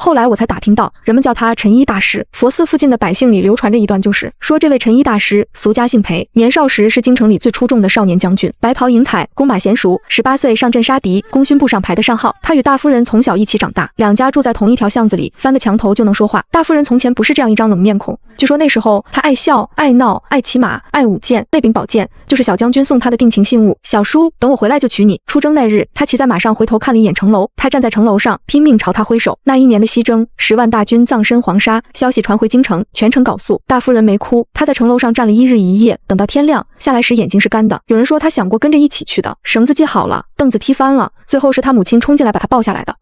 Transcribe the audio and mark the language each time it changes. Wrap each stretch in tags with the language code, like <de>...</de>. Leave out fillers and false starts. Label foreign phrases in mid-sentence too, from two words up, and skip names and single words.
<zh>後來我才打聽到，人們叫他陳一大師。佛寺附近的百姓裡流傳着一段，就是說這位陳一大師俗家姓裴，年少時是京城裡最出众的少年將軍，白袍银鎧，弓馬嫻熟，18歲上陣殺敵，功勳簿上排的上號。他與大夫人從小一起長大，兩家住在同一條巷子裡，翻個牆頭就能說話。大夫人從前不是這樣一張冷面孔， 據說那時候他愛笑、愛鬧、愛騎馬、愛舞劍，那柄寶劍就是小將軍送他的定情信物。小叔，等我回来就娶你。出征那日，他骑在馬上回头看了一眼城楼，他站在城楼上拼命朝他揮手。那一年的西征，10萬大軍葬身黃沙，消息傳回京城，全城缟素。大夫人沒哭，她在城樓上站了1日1夜，等到天亮下來時眼睛是乾的。有人說她想過跟着一起去的，繩子繫好了，凳子踢翻了，最後是她母親衝進來把她抱下來的。</zh>